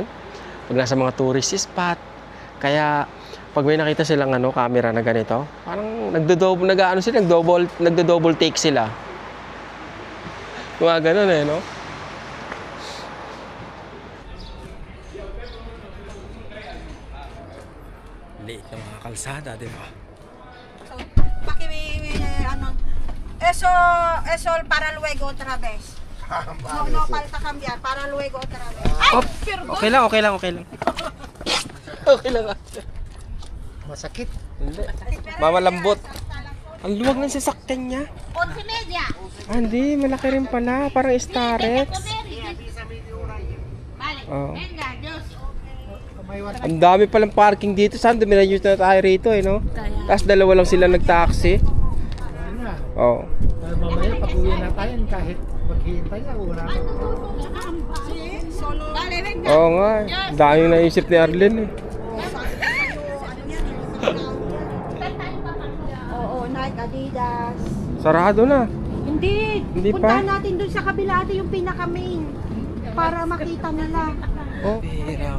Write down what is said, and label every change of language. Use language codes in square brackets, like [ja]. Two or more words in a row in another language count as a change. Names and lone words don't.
[tl] Pag nasa mga [en] tourist spot. [tl] Kaya pag may nakita silang camera na ganito, parang nagdo- [en] double take [tl] sila. Mga ganun no? Liit ng mga kalsada, di ba? [es] Eso para luego otra vez. No falta cambiar, para luego otra vez. Ay, perdón. [tl] Okay lang. Okay lang. Masakit. Hindi. Mamalambot. Ang luwag ng sasakyan niya. 11:30. Hindi, malaki rin pala. Parang Starex. [es] Vale, Oh. venga, Dios. [tl] Ang dami palang parking dito. Saan dumiretso na tayo rito, no? Tapos dalawa lang sila nag-taxi. Ano na? Oo. Mamaya pag-uwi na tayo kahit maghihintay na wala na. [es] Vale, venga. [tl] Oo nga. Ang dami yung naisip ni Arlen, eh. Oo, Nike, Adidas. Sarado na. Hindi. Hindi Puntahan pa? natin dun sa kabila ate yung pinaka-main. Para makita nila. Oh, pera.